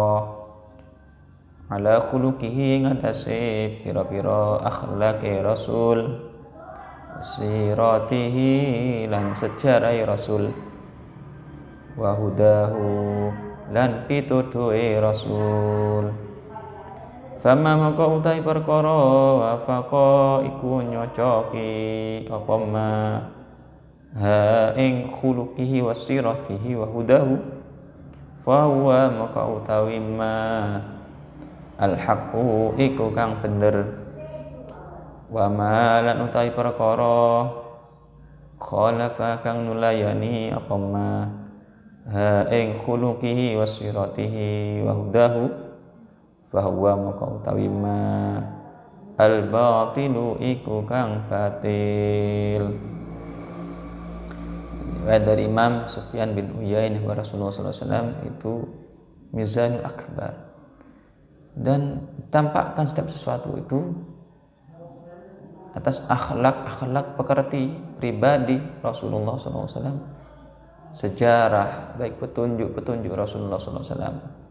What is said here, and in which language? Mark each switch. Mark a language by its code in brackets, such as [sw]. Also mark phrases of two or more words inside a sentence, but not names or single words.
[ar] على خلقه [jv] ngatasi pira-pira akhlake Rasul, siratihi lan sejarah Rasul, [ar] وهداه [jv] lan pituduhe Rasul. Fama maka utai perkara wafaqa iku nyocoki apa ma ha ing khuluqihi [ar] وسيرته وهداه فهو [jv] maka utawi ma al-haqqu iku kang bener, wa ma lan utawi perkara khalafa kang nulayani apa ma ha ing [ar] خلقه وسيرته وهداه فهو [jv] maka utawi ma al-batilu iku kang batil. [id] Dari Imam Sufyan bin Uyainah bahwa Rasulullah SAW itu [ar] الميزان الأكبر, [id] dan tampakkan setiap sesuatu itu atas akhlak pekerti pribadi Rasulullah SAW, sejarah baik petunjuk Rasulullah SAW.